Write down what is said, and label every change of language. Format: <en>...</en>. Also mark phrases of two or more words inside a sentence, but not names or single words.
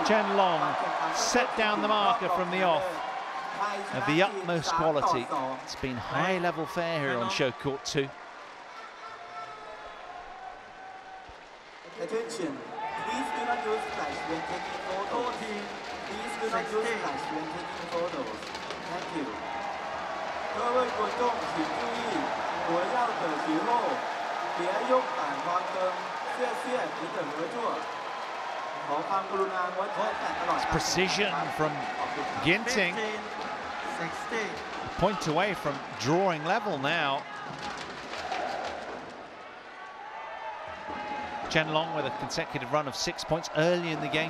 <en>Chen Long set down the marker from the off of the utmost quality. It's been high-level fare here on show court 2. Attention, please do not use flash when taking photos. Please do not use flash when taking photos. Thank you.</en> <zh>各位观众请注意，活跃的时候别用闪光灯，谢谢您的合作。</zh> <th>ขอความกรุณางดใช้แฟลชตลอด</th> <en>Precision from Ginting. 16. Point away from drawing level now. Chen Long with a consecutive run of 6 points early in the game.</en>